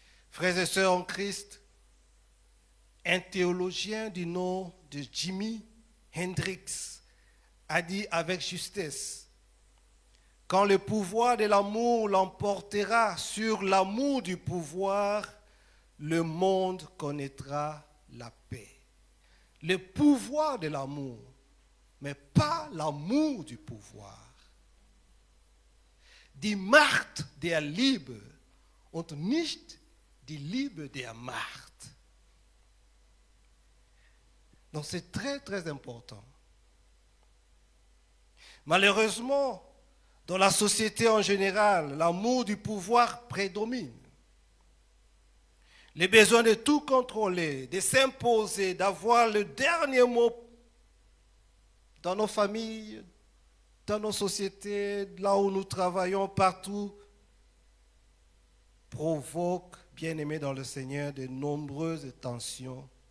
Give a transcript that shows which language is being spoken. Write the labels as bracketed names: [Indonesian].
[French] Frères et sœurs en Christ, un théologien du nom de Jimi Hendrix a dit avec justesse: quand le pouvoir de l'amour l'emportera sur l'amour du pouvoir, le monde connaîtra la paix. Le pouvoir de l'amour, mais pas l'amour du pouvoir. [German] Die Macht der Liebe und nicht die Liebe der Macht. [French] Donc c'est très très important. Malheureusement, dans la société en général, l'amour du pouvoir prédomine. Le besoin de tout contrôler, de s'imposer, d'avoir le dernier mot dans nos familles, dans nos sociétés, là où nous travaillons, partout, provoque, bien-aimés dans le Seigneur, de nombreuses tensions.